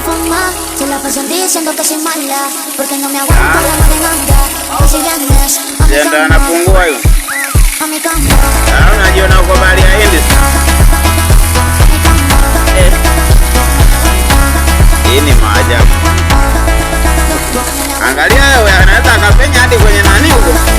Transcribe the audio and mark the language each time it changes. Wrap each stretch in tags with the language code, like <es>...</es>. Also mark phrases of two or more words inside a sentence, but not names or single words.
<es>cama, se la pasan diciendo que soy mala, porque no me aguanto la demanda. Pues si vienes a mi cama,</es> <sw>anapungua hiyo.</sw> <es>A mi cama.</es> <sw>Unajiona uko bahari ya Hindi. Hii ni maajabu. Angalia wewe, anaweza akapenya hadi kwenye nani huko.</sw>